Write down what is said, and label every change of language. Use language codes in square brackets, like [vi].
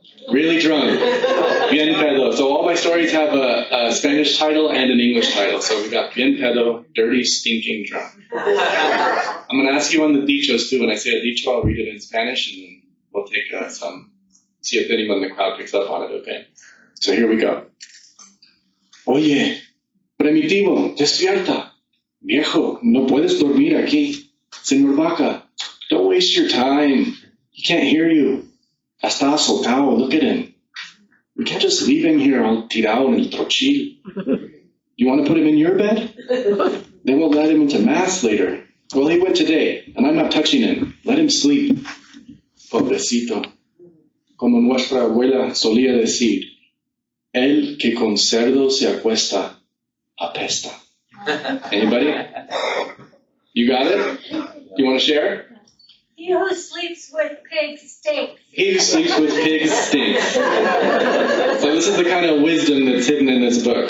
[en] Really drunk. [es] Bien pedo. [en] So all my stories have a Spanish title and an English title. So we got [es] bien pedo, [en] dirty, stinking drunk. I'm going to ask you on the dichos too. When I say a dicho, I'll read it in Spanish and then we'll take see if anyone in the crowd picks up on it, okay? So here we go. [es] Oye, Primitivo, despierta. Viejo, no puedes dormir aquí. [en] Señor Vaca, don't waste your time. He can't hear you. [es] Está asustado, [en] look at him. We can't just leave him here all [es] tirado en el trochil. [en] You want to put him in your bed? They won't let him into mass later. Well, he went today, and I'm not touching him. Let him sleep. [es] Pobrecito. Como nuestra abuela solía decir, el que con cerdo se acuesta, apesta. [en] Anybody? You got it? You want to share? He who sleeps with pigs stinks. He who sleeps with pigs stinks. So this is the kind of wisdom that's hidden in this book.